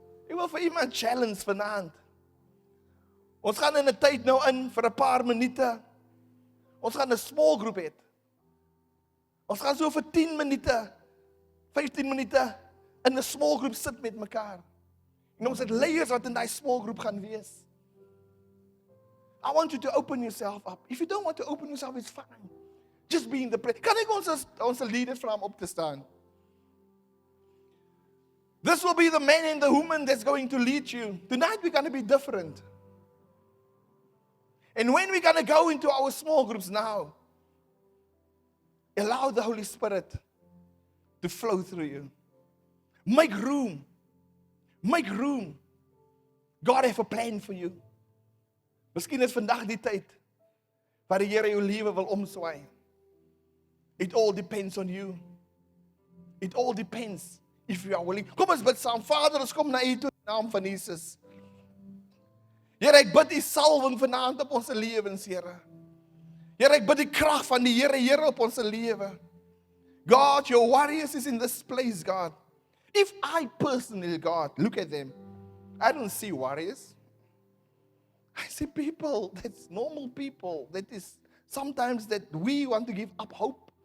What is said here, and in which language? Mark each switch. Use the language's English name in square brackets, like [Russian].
[Afrikaans] Ek wil vir iemand challenge vanaand. Ons gaan in 'n tyd nou in vir 'n paar minute. Ons gaan 'n small groep hê. Ons gaan so vir 10 minute, 15 minute in 'n small groep sit met mekaar. En ons het leiers wat in daai small groep gaan wees. [English] I want you to open yourself up. If you don't want to open yourself, it's fine. Just be in the place. [Afrikaans] Kan ek ons leaders vra om op te staan? [English] This will be the man and the woman that's going to lead you. Tonight we're going to be different. And when we're going to go into our small groups now, allow the Holy Spirit to flow through you. Make room. Make room. God have a plan for you. [Afrikaans] Miskien is vandag die tyd waar die Here jou lewe wil omswaai. [English] It all depends on you. It all depends if you are willing. [Afrikaans] Kom ons bid saam. Vader, ons kom na U toe in die naam van Jesus. Here, ek bid U salwing vanaand op ons lewens, Here. Here, ek bid die krag van die Here op ons lewe. [English] God, your warriors is in this place, God. If I personally, God, look at them, I don't see warriors. I see people, that's normal people. That is sometimes that we want to give up hope.